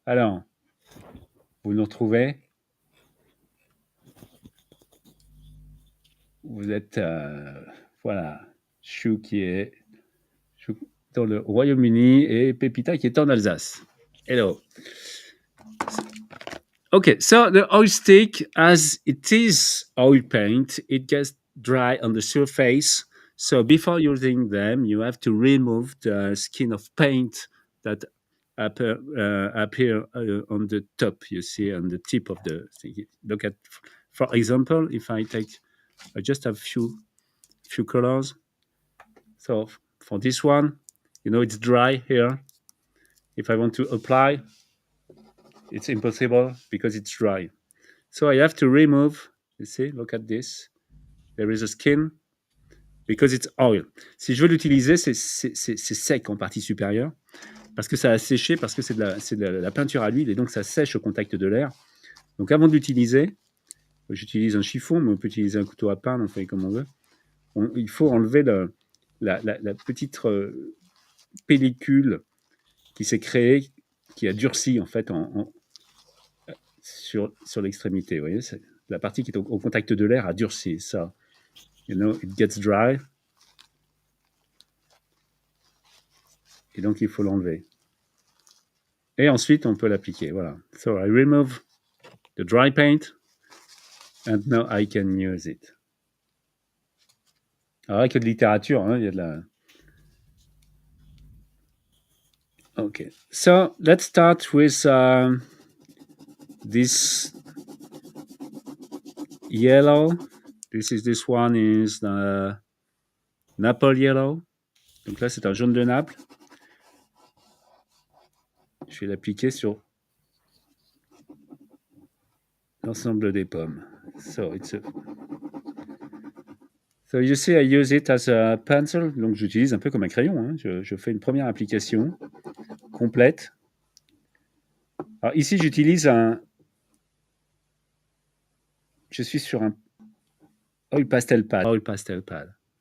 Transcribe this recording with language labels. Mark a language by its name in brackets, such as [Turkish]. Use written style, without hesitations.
[French] Alors, vous nous retrouvez. Vous êtes, voilà, Chou qui est dans le Royaume-Uni et Pépita qui est en Alsace. [English] Hello. Okay, so the oil stick, as it is oil paint, it gets dry on the surface. So before using them, you have to remove the skin of paint that appear on the top. You see on the tip of the thing. Look at, for example, if I just have few colors. So for this one, you know, it's dry here. If I want to apply, it's impossible because it's dry. So I have to remove, you see, look at this. There is a skin because it's oil. [French] Si je veux l'utiliser, c'est sec en partie supérieure parce que ça a séché, parce que c'est de la peinture à l'huile et donc ça sèche au contact de l'air. Donc avant de l'utiliser, j'utilise un chiffon, mais on peut utiliser un couteau à peindre, on fait comme on veut. Il faut enlever la petite pellicule qui s'est créée, qui a durci en fait sur l'extrémité. Vous voyez, la partie qui est au contact de l'air a durci. Ça, [English] you know, it gets dry. [French] Et donc, il faut l'enlever. Et ensuite, on peut l'appliquer. Voilà. [English] So, I remove the dry paint. And now I can use it. [French] Alors, avec de littérature, hein, il y a de la... Okay. [English] So, let's start with this yellow. This one is the Naples yellow. [French] Donc là, c'est un jaune de Naples. Je vais l'appliquer sur l'ensemble des pommes. [English] So you see, I use it as a pencil. [French] Donc j'utilise un peu comme un crayon. Hein. Je fais une première application complète. Alors ici, j'utilise je suis sur un oil pastel pad. Oil pastel pad.